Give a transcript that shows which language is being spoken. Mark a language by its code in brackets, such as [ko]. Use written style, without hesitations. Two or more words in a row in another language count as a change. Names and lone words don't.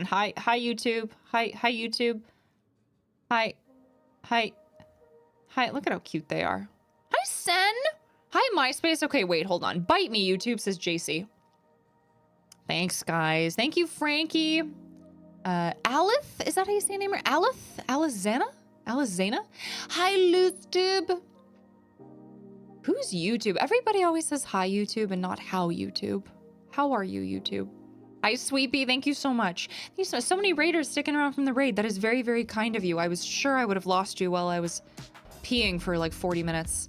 [en] Hi YouTube. Hi YouTube. Hi. Look at how cute they are. Hi Sen. Hi MySpace. Okay, wait, hold on. Bite me, YouTube, says JC. Thanks, guys. Thank you, Frankie. Alith? Is that how you say your name? Alith? Alizana? Hi, LuthTube. Who's YouTube? Everybody always says hi, YouTube, and not how, YouTube. How are you, YouTube? Hi, Sweepy. Thank you so much. Thank you so many raiders sticking around from the raid. That is very, very kind of you. I was sure I would have lost you while I was peeing for like 40 minutes.